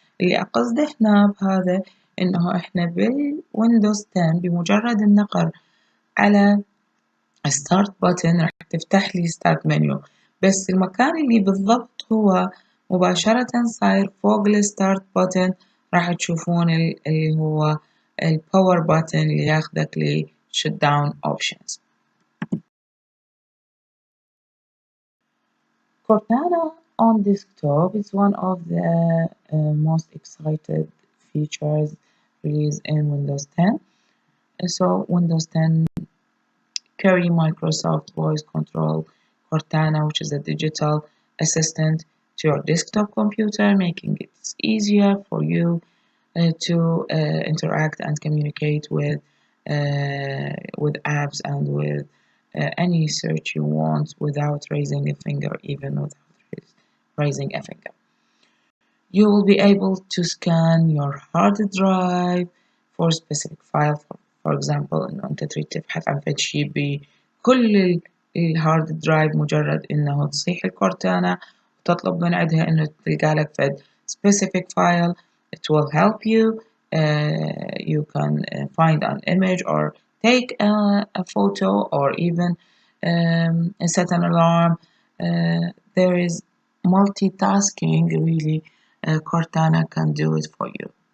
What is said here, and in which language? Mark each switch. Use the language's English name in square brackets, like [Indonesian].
[Arabic] اللي أقصده هنا بهذا إنه إحنا بالويندوز 10 بمجرد النقر على start button راح تفتح لي start menu، بس المكان اللي بالضبط هو مباشرة صاير فوق الستارت button راح تشوفون اللي هو الباور button اللي ياخدك ل shutdown options. [English] Cortana on desktop is one of the most excited features released in Windows 10. So Windows 10 carry Microsoft Voice Control Cortana, which is a digital assistant to your desktop computer, making it easier for you to interact and communicate with apps and with any search you want without raising a finger, even without raising a finger. You will be able to scan your hard drive for specific file. For example [Arabic] إنه أنت تريد تبحث عن فد شي بكل الهارد درايف مجرد إنه تصيح الكورتانا وتطلب من عندها إنه تلقى لك فد specific file. [English] It will help you. You can find an image or take a photo or even set an alarm. There is multitasking really. Cortana can do it for you.